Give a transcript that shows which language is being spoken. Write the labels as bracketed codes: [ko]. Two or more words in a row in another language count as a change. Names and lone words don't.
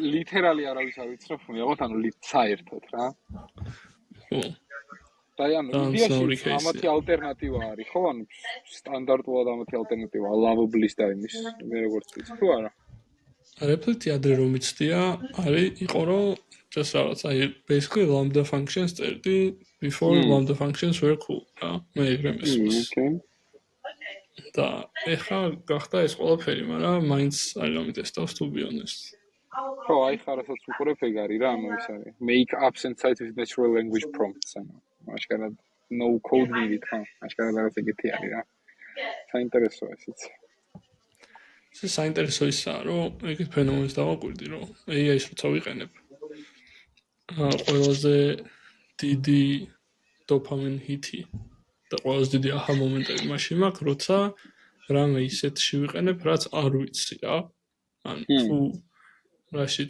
[ka] ლითერალი არავის არ ვიცნობ მიიღოთ ანუ საერთოდ რა ხო და ანუ იდეაში ამათი ალტერნატივა არის ხო ანუ სტანდარტულად ამათი ალტერნატივა lovable-ის და იმის მე როგორც ვიცი თუ არა replity ადრე რომ იცდია არის იყო რომ just რაღაც აი [en] basically lambda functions [ka] წერდი [en] before lambda functions were cool [ka] რა მე ეგრე მესმის და ეხლა გახდა ეს ყველაფერი მაგრამ მაინც არ გამიტესტავს [en] to be honest [ka] ხო აი ხარასაც უყურებ ეგ არის რა ანუ ის არის [en] make apps inside with natural language prompts [ka] ანუ აშკარად [en] no code needed [ka] ხო აშკარად რაღაც ეგეთი არის რა საინტერესოა ესეც ეს საინტერესო ისაა რომ ეგეთ ფენომენს დავაკვირდი რომ AI-ს როცა ვიყენებ ყველაზე დიდი [en] dopamine hit [ka] და ყველაზე დიდი აჰა მომენტები მაშინ მაქვს როცა რამე ისეთში ვიყენებ რაც არ ვიცი რა ან თუ რაშიც